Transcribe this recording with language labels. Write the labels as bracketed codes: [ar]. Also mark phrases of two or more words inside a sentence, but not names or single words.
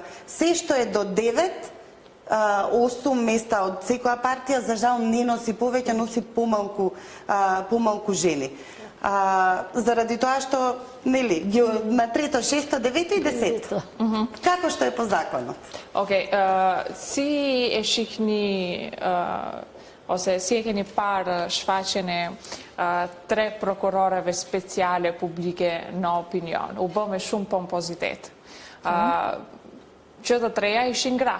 [mk] Се што е до 9, 8 места од секоја партија, за жал не носи повеќе, носи помалку жени. Заради тоа што, нели, на трето, шесто, девето и десето. Како што е по законот? [sq] Okej, si e shihni ose si e keni parë shfaqjen e 3 prokuroreve speciale publike në opinion. U bë me shumë pompozitet. Që të treja ishin gra.